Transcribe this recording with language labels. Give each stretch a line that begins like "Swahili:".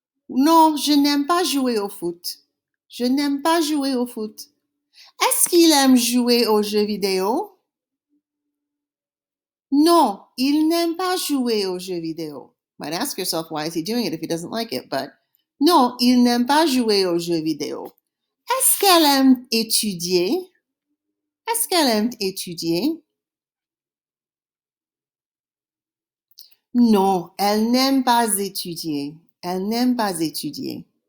French: Non, je n'aime pas jouer au foot. Je n'aime pas jouer au foot. Est-ce qu'il aime jouer aux jeux vidéo? Non, il n'aime pas jouer aux jeux vidéo.
English: Might ask yourself, why is he doing it if he doesn't like it?
French: But non, il n'aime pas jouer aux jeux vidéo. Est-ce qu'elle aime étudier? Est-ce qu'elle aime étudier? Non, elle n'aime pas étudier. Elle n'aime pas étudier.